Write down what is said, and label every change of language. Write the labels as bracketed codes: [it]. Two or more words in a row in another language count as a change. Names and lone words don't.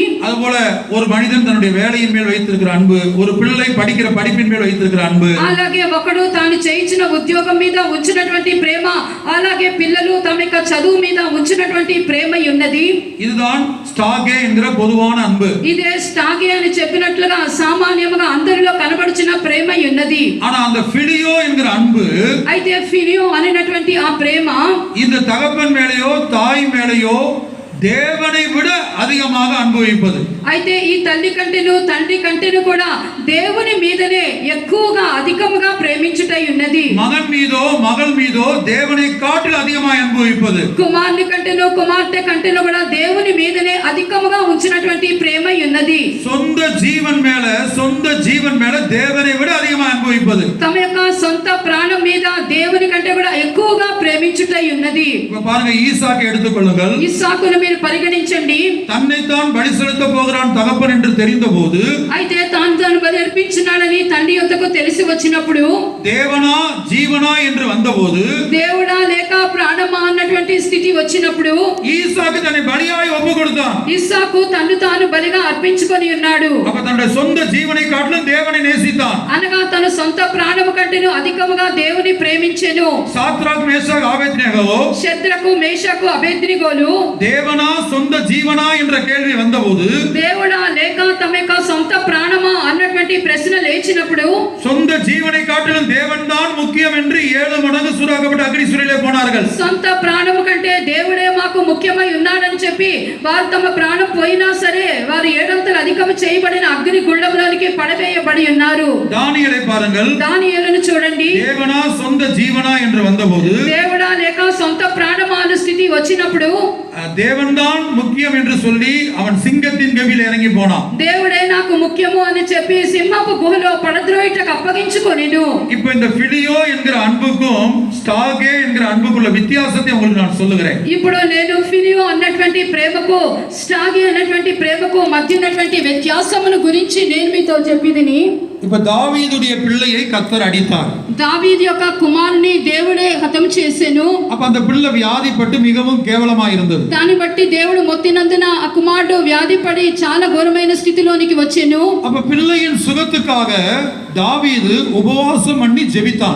[ta] அதுபோல ஒரு மனிதன் தன்னுடைய வேலையின் மேல் வைத்திருக்கிற அன்பு, ஒரு பிள்ளை படிக்கிற படிப்பின் மேல் வைத்திருக்கிற அன்பு. [te] అలాగే ఒకడు తాను చేయించిన ఉద్యోగం మీద ఉంచినటువంటి ప్రేమ, అలాగే పిల్లలు తమ యొక్క చదువు మీద ఉంచినటువంటి ప్రేమ ఉన్నది. [ta] இதுதான் ஸ்டாகே என்கிற பொதுவான அன்பு. [te] ఇదే స్టాగే అని చెప్పినట్లుగా సామాన్యముగా అందరిలో కనబడుచున్న ప్రేమ ఉన్నది. [ta] ஆனா அந்த பிலியோ என்கிற அன்பு, [te] అయితే ఫిలియో అనేటువంటి ఆ ప్రేమ [ta] இந்த தகப்பன் மேலேயோ தாய் மேலேயோ தேவனை விட அதிகமாக அனுபவிப்பது. [te] అయితే ఈ తల్లి కంటేను తండ్రి కంటేను కూడా దేవుని మీదనే ఎక్కువగా అధికముగా ప్రేమించుటై ఉన్నది. [ta] மகன் மீதோ மகள் மீதோ தேவனை காட்டில் அதிகமாக அனுபவிப்பது. [te] కుమారుని కంటేను కుమార్తె కంటేను కూడా దేవుని మీదనే అధికముగా ఉంచినటువంటి ప్రేమ ఉన్నది. [ta] சொந்த ஜீவன் மேல தேவனை விட அதிகமாக அனுபவிப்பது. [te] తమ యొక్క సొంత ప్రాణం మీద దేవుని కంటే కూడా ఎక్కువగా ప్రేమించుటై ఉన్నది. [ta] இப்ப பாருங்க, ஈசாக்கை எடுத்துக்கொள்ளுங்கள். [te] ఇస్సాకును మీరు పరిగణించండి. [ta] தன்னைத்தான் பலி செலுத்த போகிறான் தகப்பன் என்று தெரிந்தபோது, [te] అయితే తాను బలి అర్పించినాడని తండ్రి యొద్దకు తెలిసి వచ్చినప్పుడు, [ta] தேவனா ஜீவனா என்று வந்தபோது, [te] దేవుడా లేక ప్రాణమా అన్నటువంటి స్థితి వచ్చినప్పుడు [ta] ஈசாக்கு தன்னை பலியாய் ஒப்பு கொடுத்தான். [te] ఇస్సాకు తన్ను తాను బలిగా అర్పించుకొని ఉన్నాడు. [ta] அப்ப தன்னுடைய சொந்த ஜீவனை காட்டிலும் தேவனை நேசித்தான். [te] అనగా తన సొంత ప్రాణము కంటేను అధికముగా దేవుని ప్రేమించెను. [ta] சாத்ராக் மேஷாக் ஆபேத்நேகோ [te] శద్రకు మేషకు అబేద్నిగోలు [ta] தேவனா சொந்த ஜீவனா என்ற கேள்வி வந்தபோது, [te] దేవుడా లేక తమ యొక్క సొంత ప్రాణమా అన్నటువంటి ప్రశ్న లేచినప్పుడు, [ta] சொந்த ஜீவனை காட்டிலும் தேவன்தான் முக்கியம் என்று 7 மடங்கு சூடாக்கப்பட்ட அக்னி சூளையிலே போனார்கள். [te] సొంత ప్రాణము కంటే దేవుడే మాకు ముఖ్యమై ఉన్నాడని చెప్పి వారు తమ ప్రాణం పోయినా సరే వారు 7 అంతలు అధికము చేయబడిన అగ్ని గుండంలోనికి పడవేయబడి ఉన్నారు. [ta] தானிయేலை பாருங்கள். [te] దానియేలును చూడండి. [ta] தேவனா சொந்த ஜீவனா என்று வந்தபோது, [te] దేవుడా లేక సొంత ప్రాణమా అన్న స్థితి వచ్చినప్పుడు [ta] தேவன்தான் முக்கியம் என்று சொல்லி அவன் சிங்கத்தின் கவியில் இறங்கி போனான். [te] దేవుడే నాకు ముఖ్యము అని చెప్పి సింహపు గుహలో పడద్రోయిటకు అప్పగించుకొనెను. [ta] இப்போ இந்த பிலியோ என்கிற அன்புக்கும் ஸ்டாகே என்கிற அன்புக்குள்ள வித்தியாசத்தை உங்களுக்கு நான் சொல்லுகிறேன். [te] ఇప్పుడు నేను ఫిలియో అన్నటువంటి ప్రేమకు స్టాగే అన్నటువంటి ప్రేమకు మధ్య ఉన్నటువంటి వ్యత్యాసమును గురించి నేను మీతో చెప్పిదిని. [ta] இப்ப தாவீதுடைய பிள்ளையை கர்த்தர் அடித்தார். [te] దావీదు యొక్క కుమారుని దేవుడే హతం చేసెను. [ta] அப்ப அந்த பிள்ளை வியாதிப்பட்டு மிகவும் கேவலமா இருந்தது. [te] దాన్ని బట్టి దేవుడు మొత్తినందున ఆ కుమారుడు వ్యాధిపడి చాలా ఘోరమైన స్థితిలోనికి వచ్చెను. [ta] அப்ப பிள்ளையின் சுகத்துக்காக தாவீது உபவாசம் பண்ணி ஜெபித்தான்.